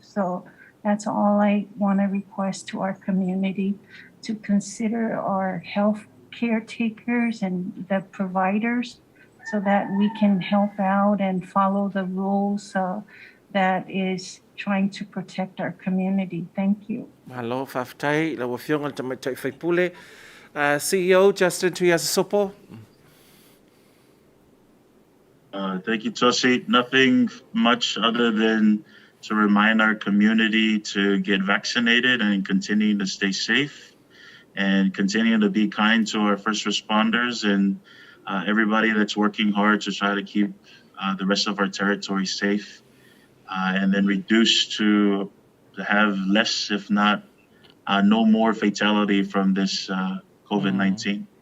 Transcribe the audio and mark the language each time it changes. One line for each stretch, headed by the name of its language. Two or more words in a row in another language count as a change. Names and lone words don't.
English: So that's all I want to request to our community, to consider our health caretakers and the providers so that we can help out and follow the rules that is trying to protect our community. Thank you. Hello,
Samoan: Faftai, la wafionga tamatai faipule.
English: CEO Justin Tuiasosopo. Thank you, Tosi. Nothing much other than to remind our community to get vaccinated and continue to stay safe and continue to be kind to our first responders and everybody that's working hard to try to keep the rest of our territory safe and then reduce to have less, if not no more fatality from this COVID-19.